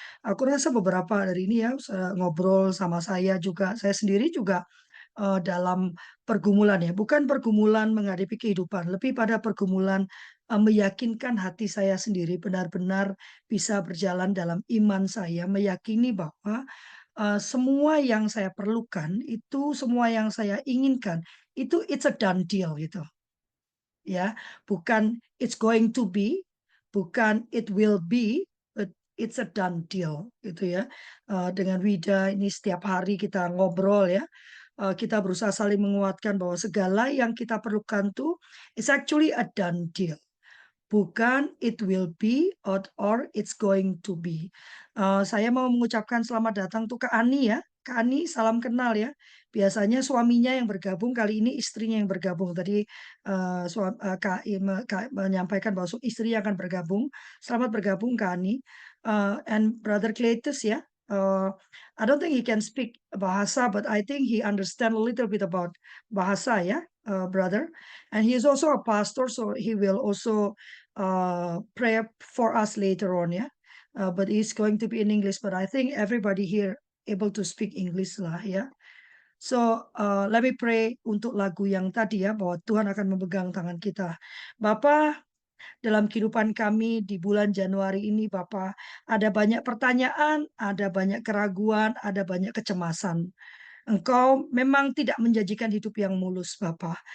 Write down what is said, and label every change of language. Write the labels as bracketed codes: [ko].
[id] Aku rasa beberapa dari ini ya, ngobrol sama saya sendiri juga, dalam pergumulan ya, bukan pergumulan menghadapi kehidupan, lebih pada pergumulan, meyakinkan hati saya sendiri benar-benar bisa berjalan dalam iman saya, meyakini bahwa, semua yang saya perlukan itu, semua yang saya inginkan, itu [en] it's a done deal [id] gitu. [en] Ya, bukan it's going to be, bukan it will be, but it's a done deal [id] gitu ya. Dengan Wida ini setiap hari kita ngobrol ya, kita berusaha saling menguatkan bahwa segala yang kita perlukan tuh [en] is actually a done deal. bukan it will be or it's going to be. [id] Saya mau mengucapkan selamat datang tuh ke Ani ya. Kak Ani, salam kenal ya. Biasanya suaminya yang bergabung, kali ini istrinya yang bergabung. Tadi Kak menyampaikan bahwa istrinya akan bergabung. Selamat bergabung Kak Ani. And Brother Cletus ya. [en] I don't think he can speak bahasa, but I think he understand a little bit about bahasa ya, brother. And he is also a pastor, so he will also pray for us later on ya. But it's going to be in English, but I think everybody here able to speak English lah ya. So let me pray [id] untuk lagu yang tadi ya, bahwa Tuhan akan memegang tangan kita. Bapa, dalam kehidupan kami di bulan Januari ini Bapa, ada banyak pertanyaan, ada banyak keraguan, ada banyak kecemasan. Engkau memang tidak menjanjikan hidup yang mulus, Bapa.